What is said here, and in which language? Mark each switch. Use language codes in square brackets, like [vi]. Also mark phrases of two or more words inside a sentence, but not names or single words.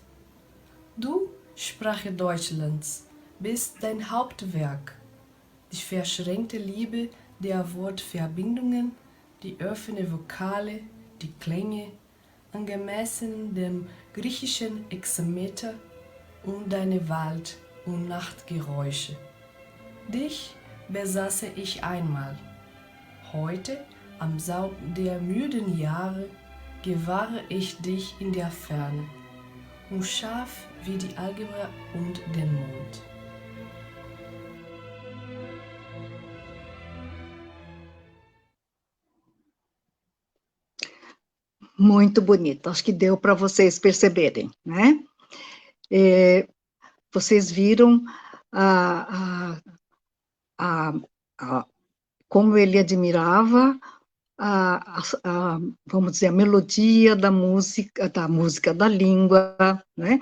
[de] Du, Sprache Deutschlands, bist dein Hauptwerk, die verschränkte Liebe der Wortverbindungen, die offene Vokale, die Klänge, angemessen dem griechischen Hexameter und deine Wald- und Nachtgeräusche. Dich besaße ich einmal. Heute, am Saum der müden Jahre, gewahre ich dich in der Ferne, unscharf wie die Algebra und den Mond. [pt] Muito bonito, acho que deu para vocês perceberem, né? Vocês viram como ele admirava vamos dizer, a melodia da música, da língua, né?